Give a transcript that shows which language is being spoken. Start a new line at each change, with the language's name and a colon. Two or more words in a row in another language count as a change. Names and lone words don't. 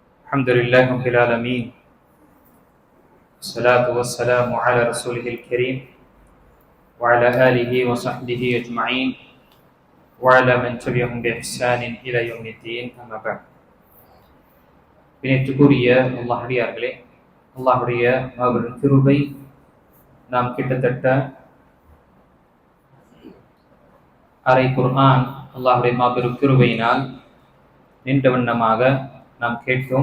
Arabic: الحمد لله رب العالمين والصلاة والسلام على رسوله الكريم وعلى آله وصحبه أجمعين وعلى من تبعهم بإحسان إلى يوم الدين أما بعد
Tamil: பிணைத்துக்குரிய அல்லாஹ்வியார்களே, அல்லாஹ்வுடைய மாபெரும் கிருபை நாம் கிட்டத்தட்ட அரை குர்ஆன் அல்லாஹ்வுடைய மாபெரும் கிருபையினால் நின்ற வண்ணமாக நாம் கேட்டோம்.